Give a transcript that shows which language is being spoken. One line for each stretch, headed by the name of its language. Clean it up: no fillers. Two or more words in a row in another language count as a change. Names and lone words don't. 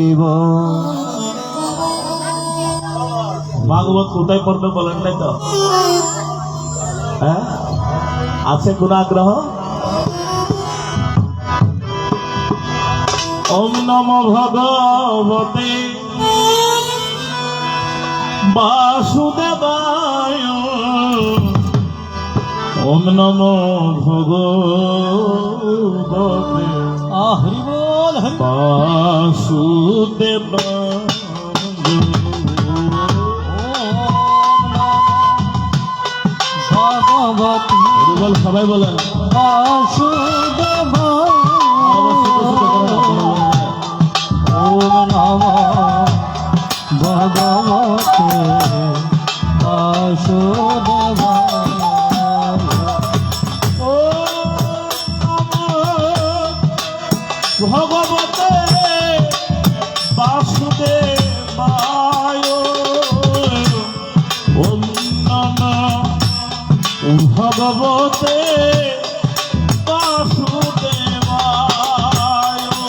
Bangla: भागवत কোথায় পড়বে বলেন নাই তো হ্যাঁ আছে কোন আগ্রহ
Sanskrit: ওম নমো ভগবতে বাসুদেবায় ওম নমো ভগবতে
Bangla: হরি বল হরি বাসুদেব ভগবতী হরি বল সবাই বলেন
Sanskrit: বাসুদেব ওম নমঃ ভগবতে বাসুদেবায় ভগবতে বাসুদেবায় ওম নমঃ ভগবতে বাসুদেবায়